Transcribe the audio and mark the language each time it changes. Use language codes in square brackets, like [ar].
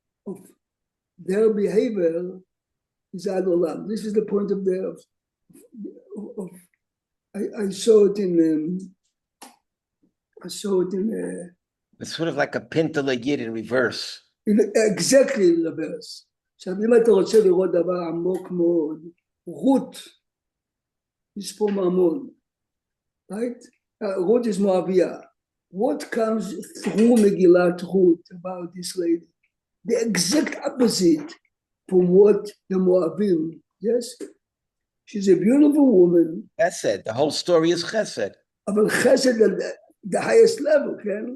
[en] of their behavior is Ad Olam. This is the point of I saw it in It's sort of like a Pintele Yid in reverse. exactly in reverse. [he] עכשיו, אם אתה רוצה לראות דבר עמוק מאוד, רות [en] is from Ammon, right? Ruth is Moabia. What comes through Megillat Ruth about this lady? The exact opposite from what the Moabim, yes? She's a beautiful woman. Chesed. The whole story is Chesed. But Chesed at the highest level, okay?